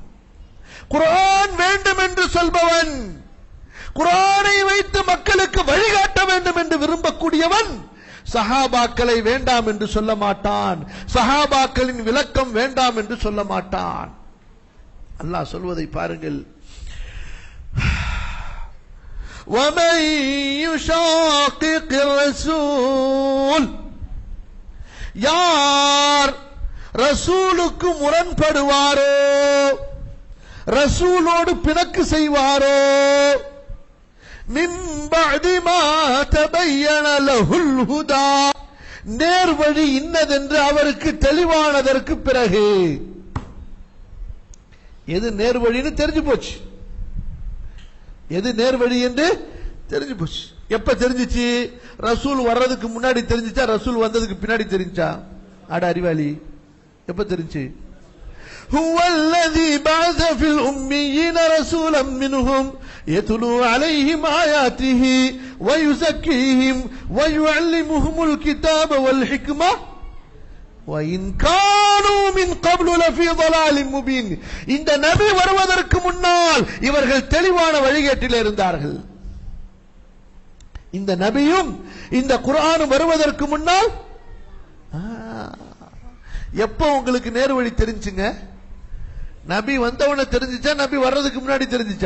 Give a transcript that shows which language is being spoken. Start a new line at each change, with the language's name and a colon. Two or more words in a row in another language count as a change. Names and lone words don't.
Tamil: குர்ஆன் வேண்டும் என்று சொல்பவன், குர்ஆனை வைத்து மக்களுக்கு வழிகாட்ட வேண்டும் என்று விரும்பக்கூடியவன் சஹாபாக்களை வேண்டாம் என்று சொல்ல மாட்டான், சஹாபாக்களின் விளக்கம் வேண்டாம் என்று சொல்ல மாட்டான். அல்லாஹ் சொல்வதை பாருங்கள்.
Arabic: وَمَن يُشَاقِقِ الرَّسُولَ,
Tamil: யார் ரசூலுக்கு முரண்படுவாரோ, ரசூலோடு பிணக்கு செய்வாரோ,
Arabic: من بعد ما تبين له الهدى,
Tamil: நேர்வழி இன்னதென்று அவருக்கு தெளிவானதற்கு பிறகு. எது நேர்வழின்னு தெரிஞ்சு போச்சு, எது நேர்வழி என்று தெரிஞ்சு போச்சு. எப்ப தெரிஞ்சிச்சு? ரசூல் வர்றதுக்கு முன்னாடி தெரிஞ்சிச்சா, ரசூல் வந்ததுக்கு பின்னாடி தெரிஞ்சா? அட அறிவாளி, எப்ப தெரிஞ்சு?
Arabic: هو الذي بعث في الأميين رسولا منهم يتلو عليهم آياته ويزكيهم ويعلمهم الكتاب والحكمة وإن كانوا من قبل لفي ضلال مبين.
Tamil: இந்த நபி வருவதற்கு முன்னால் இவர்கள் தெளிவான வழிகேட்டில் இருந்தார்கள். இந்த நபியும் இந்த குர்ஆனும் வருவதற்கு முன்னால் எப்ப உங்களுக்கு நேர்வழி தெரிஞ்சுங்க? நபி வந்தவன தெரிஞ்சிச்சா, நபி வர்றதுக்கு முன்னாடி தெரிஞ்சிச்சா?